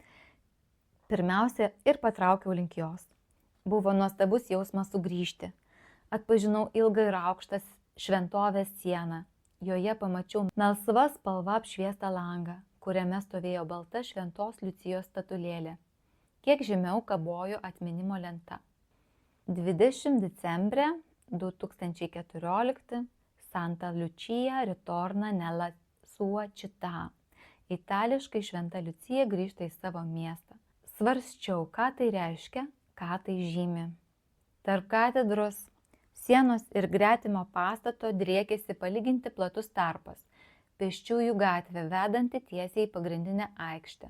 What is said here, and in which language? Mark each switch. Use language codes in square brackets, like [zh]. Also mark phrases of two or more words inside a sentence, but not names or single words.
[lt] Pirmiausia, ir patraukiau link jos. Buvo nuostabus jausmas sugrįžti. Atpažinau ilgą ir aukštas šventovės sieną. Joje pamačiau melsva spalva apšviestą langą, kuriame stovėjo balta šventos Liucijos statulėlė. Kiek žemiau kabojo atminimo lenta. [it] 20 decembre 2014 Santa Lucia ritorna nella sua città. [lt] Itališkai Šventa Liucija grįžta į savo miestą. Svarsčiau, ką tai reiškia, ką tai žymi. Tarp katedros sienos ir gretimo pastato driekėsi palyginti platus tarpas, pėsčiųjų gatvė vedanti tiesiai į pagrindinę aikštę.